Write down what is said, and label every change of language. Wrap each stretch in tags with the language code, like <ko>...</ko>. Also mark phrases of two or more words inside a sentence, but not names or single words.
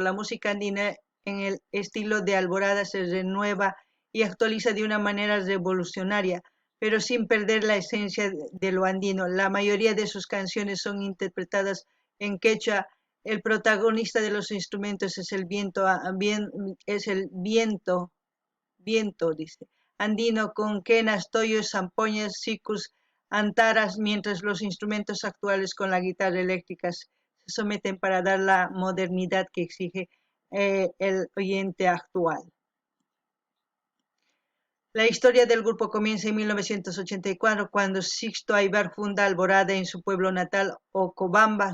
<es>La música andina en el estilo de Alborada se renueva y actualiza de una manera revolucionaria, pero sin perder la esencia de lo andino. La mayoría de sus canciones son interpretadas en quechua. El protagonista de los instrumentos es el viento, viento, dice, andino con quenas, toyos, zampoñas, sicus, antaras, mientras los instrumentos actuales con la guitarra eléctrica se someten para dar la modernidad que exige el oyente actual. La historia del grupo comienza en 1984 cuando Sixto Aybar funda Alborada en su pueblo natal, Ocobamba.</es>